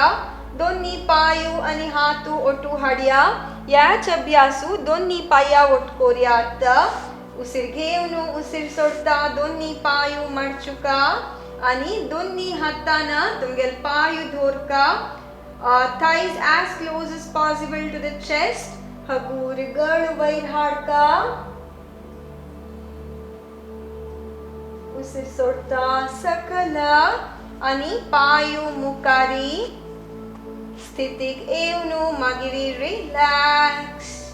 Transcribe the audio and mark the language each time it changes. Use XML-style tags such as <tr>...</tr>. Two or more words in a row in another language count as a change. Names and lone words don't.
<kok>दोन्ही पायू आणि हातू ओटू हाडया. याच अभ्यासू दोन्ही पाया ओट करूया. आता उसीर घेवन उसीर सोडता दोन्ही पायू मडचुका आणि दोन्ही हातान तुमगेल पायू दवरका.</kok> <en>thighs as close as possible to the chest.</en> <kok>हबूर गळ वयर हाडका. उसीर सोडता सकल आणि पायू मुखारी. स्थितीक येवन मागीर रिलॅक्स.</kok>